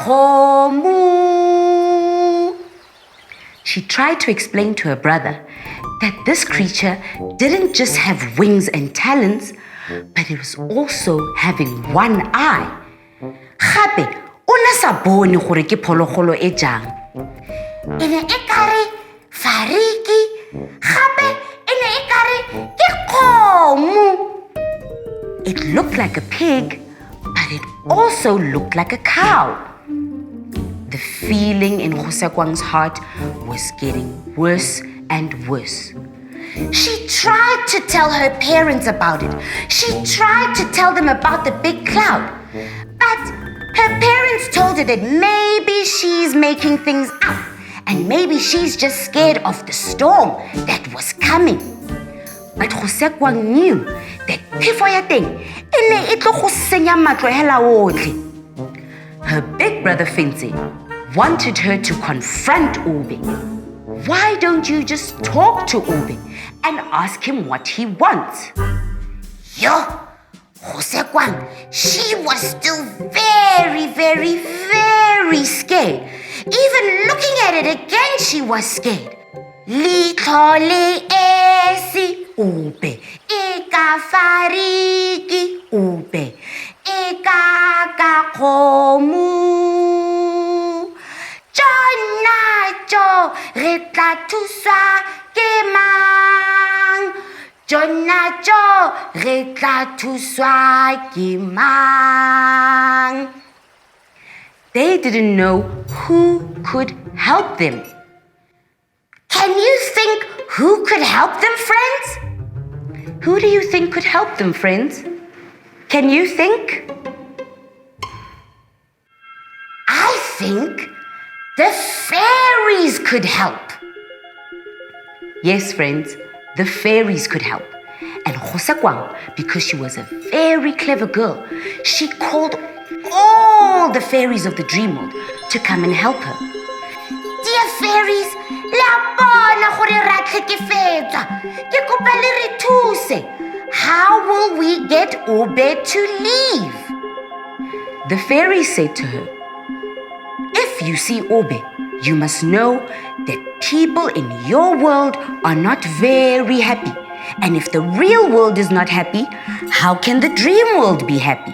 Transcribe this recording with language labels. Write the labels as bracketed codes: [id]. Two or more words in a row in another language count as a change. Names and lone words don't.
[en] ikakakomu. She tried to explain to her brother that this creature didn't just have wings and talons, but it was also having one eye. [tn] Gape, o ne sa bone gore ke phologolo e jang. E ne e kare fariki, gape e ne e kare ke kgomo. [en] It looked like a pig, but it also looked like a cow. The feeling in Gosekwang's heart was getting worse and worse. She tried to tell her parents about it. She tried to tell them about the big cloud. But her parents told her that maybe she's making things up and maybe she's just scared of the storm that was coming. But Gosekwang knew that [tn] phefo ya teng e ne e tlo go senya matlo hela otlhe. [en] Her big brother Fenzi wanted her to confront Obe. Why don't you just talk to Obe and ask him what he wants? Yo, Gosekwang, she was still very, very, very scared. Even looking at it again, she was scared. [tn] Litho le esi Obe, eka fariki Obe, eka ka kgomo. Jonajo, re tla thuswa ke mang? Jonajo, re tla thuswa ke mang? [en] They didn't know who could help them. Can you think who could help them, friends? Who do you think could help them, friends? Can you think? I think the fairies could help. Yes, friends, the fairies could help. And Gosekwang, because she was a very clever girl, she called all the fairies of the dream world to come and help her. Dear fairies, [tn] la bona gore ra tlhekefetswa. Ke kopa le re thuse. [en] How will we get Obe to leave? The fairies said to her, if you see Obe, you must know that people in your world are not very happy. And if the real world is not happy, how can the dream world be happy?